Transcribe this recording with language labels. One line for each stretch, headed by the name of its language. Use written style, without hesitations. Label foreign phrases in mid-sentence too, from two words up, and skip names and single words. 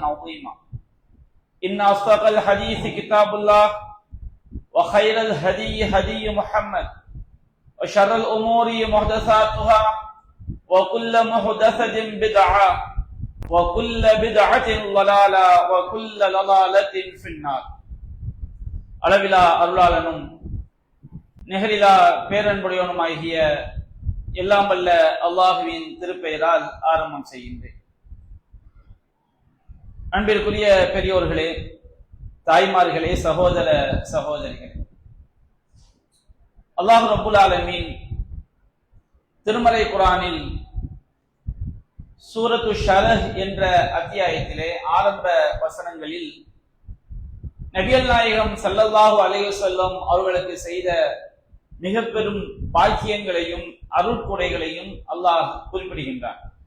Arabic: عظيما إن أصدق الحديث كتاب الله وخير الهدي هدي محمد وشر الأمور محدثاتها وكل محدثة بدعة وكل بدعة ضلالة وكل ضلالة في النار
Tamil: அளவிலா அருளாளனும் நிகரிலா பேரன்புடையவனுமாகிய எல்லாம் வல்ல அல்லாஹுவின் திருப்பெயரால் ஆரம்பம் செய்கின்றேன். அன்பிற்குரிய பெரியோர்களே, தாய்மார்களே, சகோதர சகோதரிகளே,
Arabic: الله رب العالمين
Tamil: திருமறை குர்ஆனில் சூரத்து ஷரஹ் என்ற அத்தியாயத்திலே ஆரம்ப வசனங்களில் நபிகள் நாயகம்
Arabic: صلى الله عليه وسلم
Tamil: அவர்களுக்கு செய்த மிக பெரும் பாக்கியங்களையும் அருட்கொடைகளையும் அல்லாஹ் குறிப்பிடுகின்றான்.